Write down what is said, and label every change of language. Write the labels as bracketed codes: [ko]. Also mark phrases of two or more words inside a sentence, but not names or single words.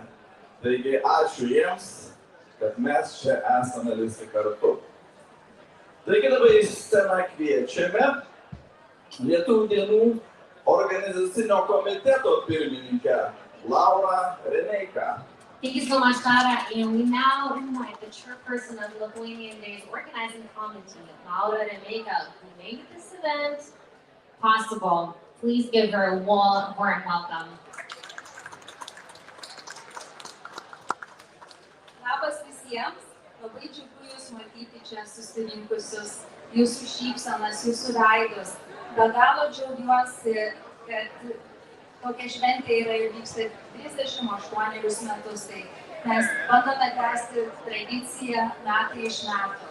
[lt] Taigi ačiū jiems, kad mes čia esame visi kartu. Taigi dabar į sceną kviečiame Lietuvių dienų organizacinio komiteto pirmininkę Laura Reneika. [en] Thank you so much, Tara. And we now invite the chairperson of the Lithuanian Days organizing committee, Laura Reneika, who made this event possible. Please give her a warm welcome. [lt] Labas visiems, labai džiugu jūs matyti čia susirinkusius, jūsų šypsenas, jūsų veidus. Be galo džiaugiuosi, kad tokia šventė yra ir vyksta 38 metus, tai mes bandome tęsti tradiciją metai iš metų.